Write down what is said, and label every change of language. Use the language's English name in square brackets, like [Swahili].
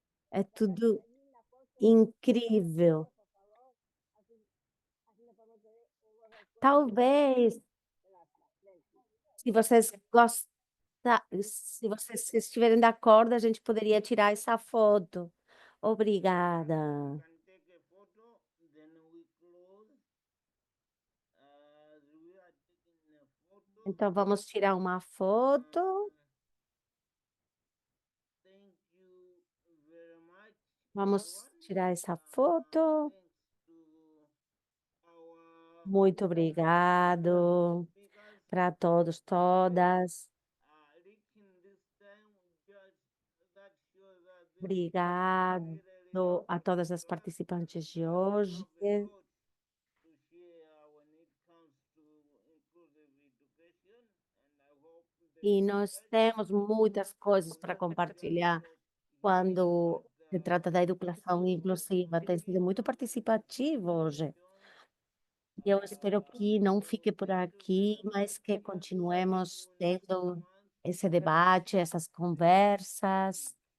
[Portuguese] É tudo incrível. Talvez, se vocês gostarem, se vocês estiverem de acordo, a gente poderia tirar essa foto. Obrigada. [English] Can take a photo, then we close. We are taking a photo. [Portuguese] Então, vamos tirar uma foto. [English] Thank you very much. [Portuguese] Vamos tirar essa foto. [English] Thanks to our [Portuguese] Muito obrigado para todos, todas. [English] reaching this time, just that shows that this [Portuguese] Obrigado a todas as participantes de hoje. [English] to share when it comes to inclusive education, and I hope [Portuguese] E nós temos muitas coisas para compartilhar quando se trata da educação inclusiva. Tem sido muito participativo hoje. E eu espero que não fique por aqui, mas que continuemos tendo esse debate, essas conversas.